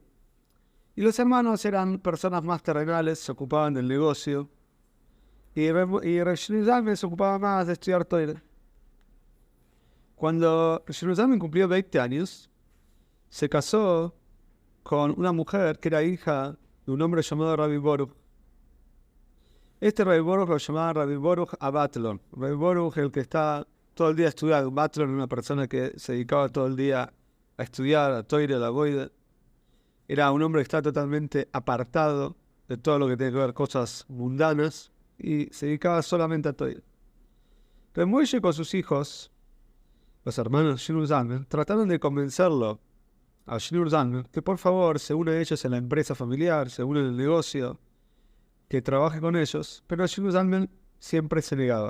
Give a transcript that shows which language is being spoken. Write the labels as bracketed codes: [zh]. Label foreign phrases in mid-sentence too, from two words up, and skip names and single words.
[es] Y los hermanos eran personas más terrenales, se ocupaban del negocio. Y Reb Shneur Zalman se ocupaba más de estudiar Toire. Cuando Reb Shneur Zalman cumplió 20 años, se casó con una mujer que era hija de un hombre llamado Rabbi Baruch. Este Rabbi Baruch lo llamaban Rabbi Baruch Abatlon. Rabbi Baruch, el que está todo el día estudiando. Batlon, una persona que se dedicaba todo el día a estudiar, a Toire, a la Boide. Era un hombre que está totalmente apartado de todo lo que tiene que ver cosas mundanas y se dedicaba solamente a Toire. Rabbi Moshe con sus hijos, los hermanos Shneur Zalman, trataron de convencerlo a Shneur Zalman que por favor se une a ellos en la empresa familiar, se une en el negocio, que trabaje con ellos, pero Shneur Zalman siempre se negaba.